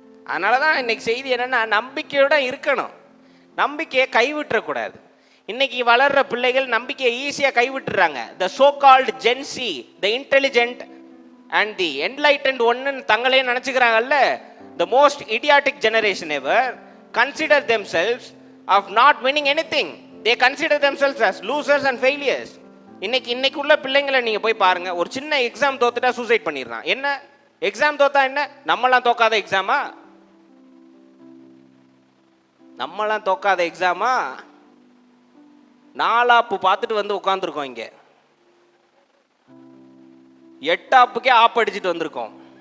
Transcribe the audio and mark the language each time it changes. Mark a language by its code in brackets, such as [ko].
[ta] அதனாலதான் இன்னைக்கு செய்தி என்னன்னா, நம்பிக்கையோட இருக்கணும், நம்பிக்கையை கைவிட்டுறக்கூடாது. இன்னைக்கு வளர்ற பிள்ளைகள் நம்பிக்கையை ஈஸியா கைவிட்டுறாங்க. [en] the so called Gen Z, the intelligent and the enlightened [ta] ஒன்னு தங்களே நினைச்சுக்கிறாங்கல்ல. [en] The most idiotic generation ever consider themselves of not winning anything. They consider themselves as losers and failures. [ta] இன்னைக்கு உள்ள பிள்ளைங்களை நீங்க போய் பாருங்க, ஒரு சின்ன எக்ஸாம் தோத்துட்டா சூசைட் பண்ணிடுறான். என்ன எக்ஸாம் தோத்தா என்ன? நம்மளாம் தோக்காத எக்ஸாமா? நம்மளாம் தோக்காத எக்ஸாமா? நாலாப்பு பார்த்துட்டு வந்து உட்காந்துருக்கோம், இங்க 8 ஆப் அடிச்சுட்டு வந்திருக்கோம்.